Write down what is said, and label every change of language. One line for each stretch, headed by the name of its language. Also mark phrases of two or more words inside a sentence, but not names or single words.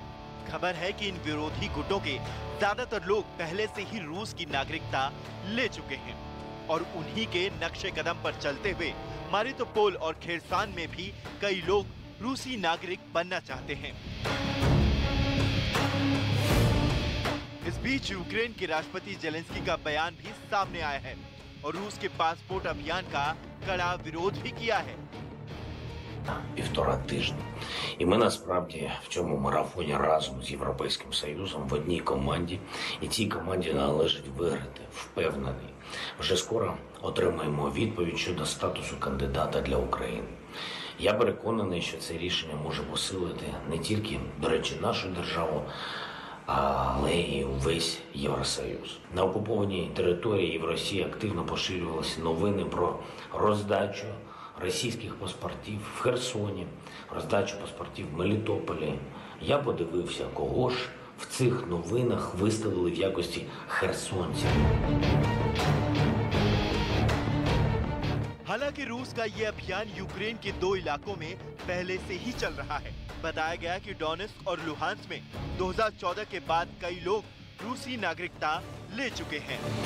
Hindi: खबर है कि इन विरोधी गुटों के ज्यादातर लोग पहले से ही रूस की नागरिकता ले चुके हैं और उन्हीं के नक्शे कदम पर चलते हुए मारितोपोल और खेरसॉन में भी कई लोग रूसी नागरिक बनना चाहते हैं। इस बीच यूक्रेन के राष्ट्रपति जेलेंस्की का बयान भी सामने आया है और रूस के पासपोर्ट अभियान का कड़ा विरोध भी किया है।
Ukrainian: 1,5 тижні. І ми насправді в цьому марафоні разом з Європейським Союзом в одній команді. І цій команді належить виграти, впевнений. Вже скоро отримаємо відповідь щодо статусу кандидата для України. Я переконаний, що це рішення може посилити не тільки, до речі, нашу державу, але й увесь Євросоюз. На окупованій території в Росії активно поширювалися новини про роздачу російських паспортів в Херсоні, роздачу паспортів в Мелітополі. Я подивився, кого ж в цих новинах виставили в якості херсонців.
Hindi: हालांकि रूस का ये अभियान यूक्रेन के 2 इलाकों में पहले से ही चल रहा है। बताया गया कि डोनेट्स्क और लुहांस्क में 2014 के बाद कई लोग रूसी नागरिकता ले चुके हैं।